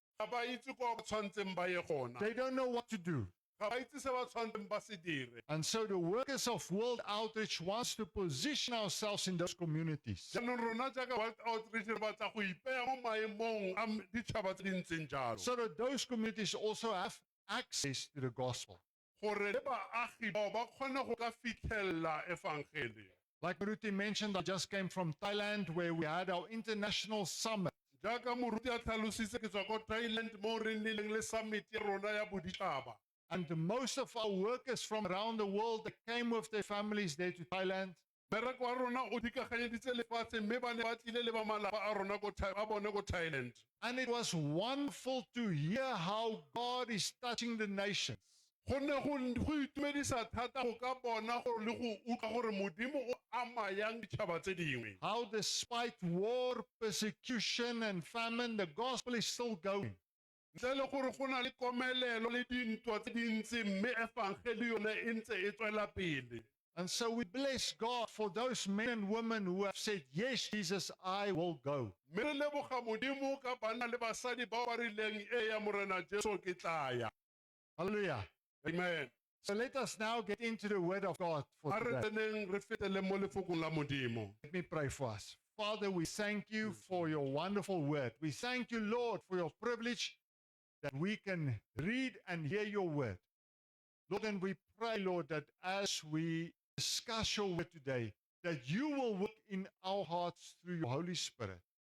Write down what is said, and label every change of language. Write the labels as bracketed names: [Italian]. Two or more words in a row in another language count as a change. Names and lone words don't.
[English] They don't know what to do. And so the workers of World Outreach wants to position ourselves in those communities so that those communities also have access to the gospel. Like Maruti mentioned, I just came from Thailand where we had our international summit. [Tswana] jaaka moruti a tlhalositse ke tswa ko Thailand mo re nnileng le summit ya rona ya boditšhaba. [English] And most of our workers from around the world that came with their families there to Thailand, [Tswana] Mmereko wa rona o dikaganyeditse lefatshe mme ba ne ba tlile le ba malapa a rona a bone ko Thailand. [English] and it was wonderful to hear how God is touching the nations. [Tswana] Go ne go itumedisa thata go ka bona gore le go utlwa gore modimo o ama yang ditšhaba tse dingwe. [English] How despite war, persecution, and famine, the gospel is still going. [Tswana] Ntle le gore go na le komelelo le dintwa tse dintsi mme evangeli yone e ntse e tswela pele. [English] And so we bless God for those men and women who have said, yes, Jesus, I will go. [Tswana] Mme re leboga modimo ka banna le basadi bao ba rileng ya morena Jesu ke tla ya. [English] Hallelujah. Amen. So let us now get into the word of God for [Tswana] A re [English] today. [Tswana] tseneng re fetele mo lefokong la modimo. [English] Let me pray for us. Father, we thank you for your wonderful word. We thank you, Lord, for your privilege that we can read and hear your word. Lord, and we pray, Lord, that as we discuss your word today, that you will work in our hearts through your Holy Spirit.